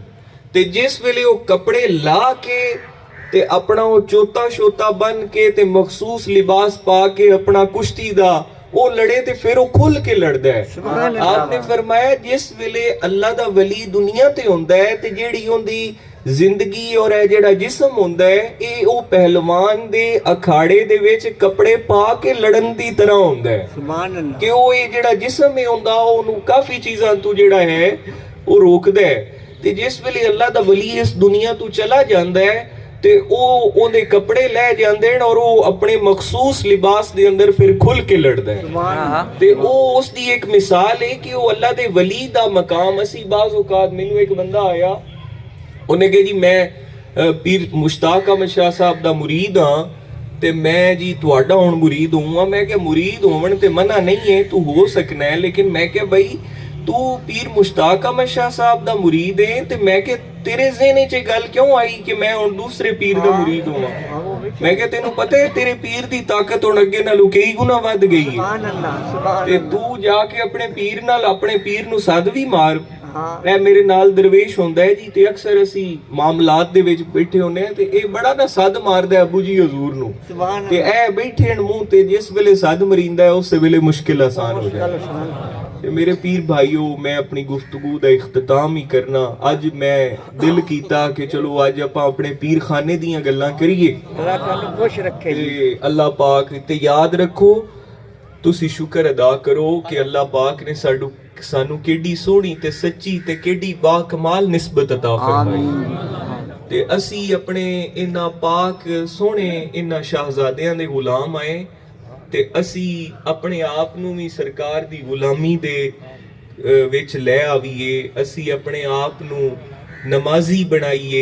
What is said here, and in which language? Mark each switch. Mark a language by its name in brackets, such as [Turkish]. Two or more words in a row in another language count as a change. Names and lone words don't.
[Punjabi] ਤੇ ਜਿਸ ਵੇਲੇ ਉਹ ਕੱਪੜੇ ਲਾ ਕੇ ਤੇ ਆਪਣਾ ਉਹ ਚੋਤਾ ਸ਼ੋਤਾ ਬਨ ਕੇ ਤੇ ਮਖਸੂਸ ਲਿਬਾਸ ਪਾ ਕੇ ਆਪਣਾ ਕੁਸ਼ਤੀ ਦਾ ਉਹ ਲੜੇ ਤੇ ਫਿਰ ਉਹ ਖੁੱਲ ਕੇ ਲੜਦਾ ਹੈ। ਆਪਨੇ ਫਰਮਾਇਆ ਜਿਸ ਵੇਲੇ ਅੱਲਾ ਦਾ ਵਲੀ ਦੁਨੀਆ ਤੇ ਹੁੰਦਾ ਹੈ ਤੇ ਜਿਹੜੀ ਉਹਦੀ ਜ਼ਿੰਦਗੀ ਔਰ ਇਹ ਜਿਹੜਾ ਜਿਸਮ ਹੁੰਦਾ ਹੈ ਇਹ ਉਹ ਪਹਿਲਵਾਨ ਦੇ ਅਖਾੜੇ ਦੇ ਵਿੱਚ ਕੱਪੜੇ ਪਾ ਕੇ ਲੜਨ ਦੀ ਤਰ੍ਹਾਂ ਹੁੰਦਾ ਹੈ [Arabic] سبحان الله [Punjabi] ਕਿ ਉਹ ਇਹ ਜਿਹੜਾ ਜਿਸਮ ਹੈ ਹੁੰਦਾ ਉਹਨੂੰ ਕਾਫੀ ਚੀਜ਼ਾਂ ਤੋਂ ਜਿਹੜਾ ਹੈ ਉਹ ਰੋਕਦਾ ਹੈ ਤੇ ਜਿਸ ਵੇਲੇ ਅੱਲਾ ਦਾ ਵਲੀ ਇਸ ਦੁਨੀਆ ਤੋਂ ਚਲਾ ਜਾਂਦਾ ਹੈ ਤੇ ਉਹ ਉਹਦੇ ਕੱਪੜੇ ਲੈ ਜਾਂਦੇ ਨੇ ਔਰ ਉਹ ਆਪਣੇ ਮਖਸੂਸ ਲਿਬਾਸ ਦੇ ਅੰਦਰ ਫਿਰ ਖੁੱਲ ਕੇ ਲੜਦਾ ਹੈ [Arabic] سبحان الله [Punjabi] ਤੇ ਉਹ ਉਸ ਦੀ ਇੱਕ ਮਿਸਾਲ ਹੈ ਕਿ ਉਹ ਅੱਲਾ ਦੇ ਵਲੀ ਦਾ ਮਕਾਮ ਅਸੀਂ ਬਾਜ਼ ਔਕਾਤ ਮੈਨੂੰ ਇੱਕ ਬੰਦਾ ਆਇਆ ਉਹਨੇ ਕਿਹਾ ਜੀ ਮੈਂ ਪੀਰ ਮੁਸ਼ਤਾਕ ਅਹਿਮਦ ਸ਼ਾਹ ਸਾਹਿਬ ਦਾ ਮੁਰੀਦ ਹਾਂ ਤੇ ਮੈਂ ਜੀ ਤੁਹਾਡਾ ਹੁਣ ਮੁਰੀਦ ਹੋਊਂਗਾ ਮੈਂ ਕਿਹਾ ਮੁਰੀਦ ਹੋਵਣ ਤੇ ਮਨਾ ਨਹੀਂ ਹੈ ਤੂੰ ਹੋ ਸਕਣਾ ਹੈ ਲੇਕਿਨ ਮੈਂ ਕਿਹਾ ਬਈ ਤੂੰ ਪੀਰ ਮੁਸ਼ਤਾਕ ਅਹਿਮਦ ਸ਼ਾਹ ਸਾਹਿਬ ਦਾ ਮੁਰੀਦ ਹੈ ਤੇ ਮੈਂ ਕਿਹਾ ਤੇਰੇ ਜ਼ਿਹਨ 'ਚ ਗੱਲ ਕਿਉਂ ਆਈ ਕਿ ਮੈਂ ਹੁਣ ਦੂਸਰੇ ਪੀਰ ਦਾ ਮੁਰੀਦ ਹੋਵਾਂ ਮੈਂ ਕਿਹਾ ਤੈਨੂੰ ਪਤਾ ਹੈ ਤੇਰੇ ਪੀਰ ਦੀ ਤਾਕਤ ਹੁਣ ਅੱਗੇ ਨਾਲੋਂ ਕਈ ਗੁਣਾ ਵੱਧ ਗਈ ਹੈ [Arabic] سبحان الله سبحان [Punjabi] ਤੇ ਤੂੰ ਜਾ ਕੇ ਆਪਣੇ ਪੀਰ ਨਾਲ ਆਪਣੇ ਪੀਰ ਨੂੰ ਸੱਦ ਵੀ ਮਾਰ हाँ ਇਹ ਮੇਰੇ ਨਾਲ ਦਰਵੇਸ਼ ਹੁੰਦਾ ਹੈ ਜੀ ਤੇ ਅਕਸਰ ਅਸੀਂ ਮਾਮਲਾਤ ਦੇ ਵਿੱਚ ਬੈਠੇ ਹੁੰਦੇ ਆ ਤੇ ਇਹ ਬੜਾ ਨਾ ਸੱਦ ਮਾਰਦਾ ਹੈ ਅੱਬੂ ਜੀ ਹਜ਼ੂਰ ਨੂੰ सुभान ਤੇ ਇਹ ਬੈਠੇ ਨੇ ਮੂੰਹ ਤੇ ਜਿਸ ਵੇਲੇ ਸੱਦ ਮਰੀਂਦਾ ਹੈ ਉਸ ਵੇਲੇ ਮੁਸ਼ਕਿਲ ਆਸਾਨ ਹੋ ਜਾਂਦੀ ਹੈ अल्लाह ਤੇ ਮੇਰੇ ਪੀਰ ਭਾਈਓ ਮੈਂ ਆਪਣੀ ਗੁਫ਼ਤਗੂ ਦਾ ਇਖਤਤਾਮ ਹੀ ਕਰਨਾ ਅੱਜ ਮੈਂ ਦਿਲ ਕੀਤਾ ਕਿ ਚਲੋ ਅੱਜ ਆਪਾਂ ਆਪਣੇ ਪੀਰਖਾਨੇ ਦੀਆਂ ਗੱਲਾਂ ਕਰੀਏ ਅੱਲਾਹ ਤੁਹਾਨੂ ਖ਼ੁਸ਼ ਰੱਖੇ ਜੀ ਤੇ ਅੱਲਾਹ ਪਾਕ ਤੇ ਯਾਦ ਰੱਖੋ ਤੁਸੀਂ ਸ਼ੁਕਰ ਅਦਾ ਕਰੋ ਕਿ ਅੱਲਾਹ ਪਾਕ ਨੇ ਸਾਨੂੰ ਕਿੱਡੀ ਸੋਹਣੀ ਤੇ ਸੱਚੀ ਤੇ ਕਿੱਡੀ ਬਾ ਕਮਾਲ ਨਿਸਬਤ عطا ਫਰਮਾਈ आमीन ਤੇ ਅਸੀਂ ਆਪਣੇ ਇਹਨਾਂ ਪਾਕ ਸੋਹਣੇ ਇਹਨਾਂ ਸ਼ਾਹਜ਼ਾਦਿਆਂ ਦੇ ਗੁਲਾਮ ਆਏ ਤੇ ਅਸੀਂ ਆਪਣੇ ਆਪ ਨੂੰ ਵੀ ਸਰਕਾਰ ਦੀ ਗੁਲਾਮੀ ਦੇ ਵਿੱਚ ਲੈ ਆਵੀਏ ਅਸੀਂ ਆਪਣੇ ਆਪ ਨੂੰ ਨਮਾਜ਼ੀ ਬਣਾਈਏ